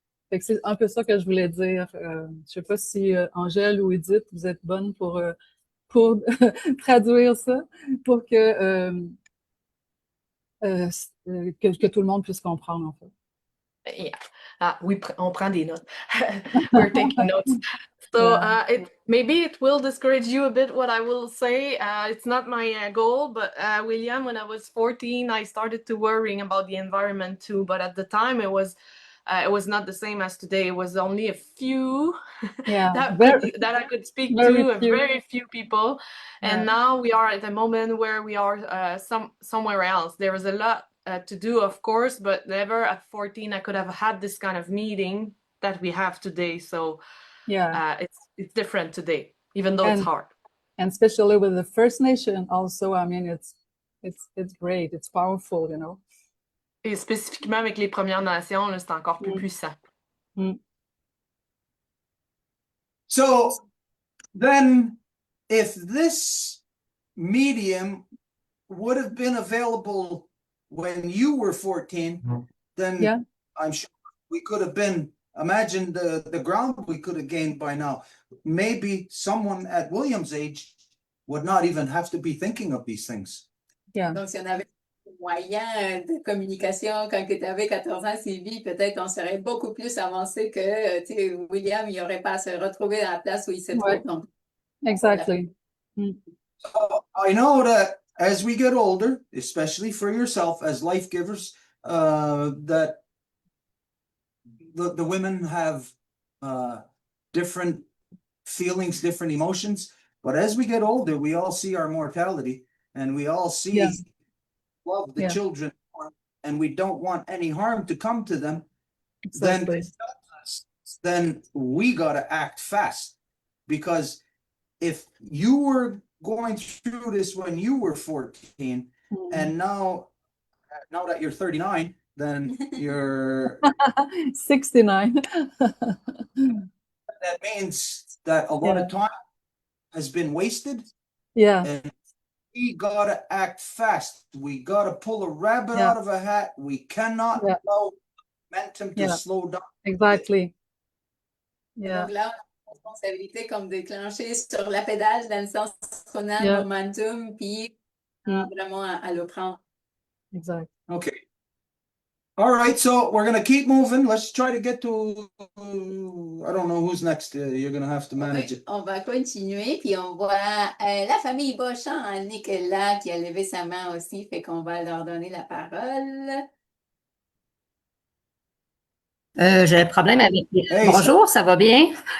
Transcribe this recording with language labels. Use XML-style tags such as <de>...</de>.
<fr>Et c'est un peu ça que je voulais dire. Je sais pas si Angèle ou Edith, vous êtes bonnes pour traduire ça, pour que tout le monde puisse comprendre, en fait. Yeah. Oui, on prend des notes.</fr> <en>We're taking notes. So maybe it will discourage you a bit what I will say. It's not my goal, but William, when I was 14, I started to worrying about the environment too. But at the time, it was not the same as today. It was only a few that I could speak to, very few people. And now we are at a moment where we are somewhere else. There is a lot to do, of course, but never at 14 I could have had this kind of meeting that we have today. So it's different today, even though it's hard. And especially with the First Nation also, I mean, it's great, it's powerful, you know.</en> <fr>Et spécifiquement avec les Premières Nations, là, c'est encore plus puissant.</fr> <en>So then, if this medium would have been available when you were 14, then I'm sure we could have been, imagine the ground we could have gained by now. Maybe someone at William's age would not even have to be thinking of these things. Yeah.</en> <fr>Donc, si on avait moyen de communication quand tu avais 14 ans, Sylvie, peut-être on serait beaucoup plus avancé que William, il n'aurait pas à se retrouver à la place où il se trouve. Donc,</fr> <en>exactly.</en> <fr>Voilà.</fr> <en>I know that as we get older, especially for yourself as life givers, that the women have different feelings, different emotions. But as we get older, we all see our mortality, and we all see love the children, and we don't want any harm to come to them. Exactly. Then we got to act fast, because if you were going through this when you were 14, and now that you're 39, then you're 69. that means that a lot of time has been wasted, Yeah, and we gotta act fast. We gotta pull a rabbit out of a hat. We cannot allow momentum to slow down. exactly. Yeah.</en> <fr>Donc là, on a la responsabilité comme déclencher sur la pédale dans le sens qu'on a le momentum, puis vraiment à le prendre. Exact.</fr> <en>Okay. All right, so we're gonna keep moving. Let's try to get to, I don't know who's next. You're gonna have to manage it.</en> <fr>On va continuer, puis on voit la famille Beauchamp-Annick est là, qui a levé sa main aussi, fait qu'on va leur donner la parole. J'ai un problème avec... Hey, Bonjour, ça va bien?</fr>